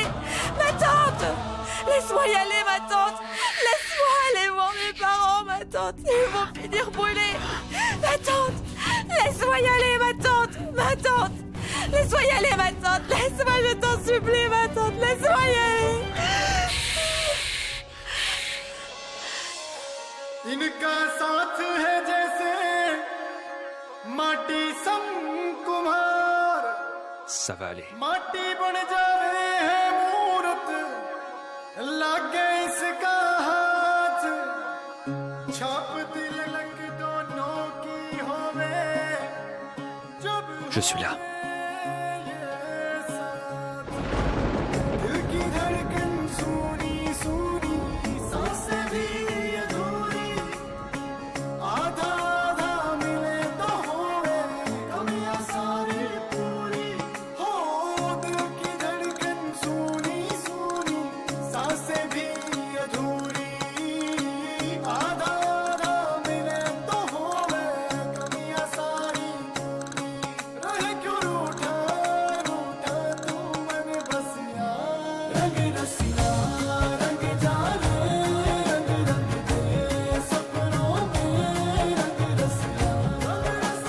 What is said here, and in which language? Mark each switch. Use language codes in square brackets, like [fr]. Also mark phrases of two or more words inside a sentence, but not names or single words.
[fr] Ma tante, laisse-moi y aller, ma tante. Laisse-moi aller voir mes parents, ma tante. Ils vont finir brûlés. Ma tante, laisse-moi y aller, ma tante. Ma tante, laisse-moi y aller, ma tante. Laisse-moi, je t'en supplie, ma tante. Laisse-moi y aller. [hi] इनका साथ है जैसे माटी सम कुम्हार [fr] Ça va aller. [hi] माटी बन जावे है मूरत लागे इसका हाथ छाप तिलक दोनों की होवे जब [fr] Je suis là. [hi] दिल की धड़कन सुनी सुनी सांसें भी अधूरी आधा आधा मिले तो होवे कमियां सारी पूरी हो दिल की धड़कन सुनी सुनी सांसें भी अधूरी आधा आधा मिले तो होवे कमियां सारी पूरी रहे क्यों रूठा रूठा तू मन बसिया रंग रसिया रंग जाने रंग रंग दे सपनों में रंग रसिया रंग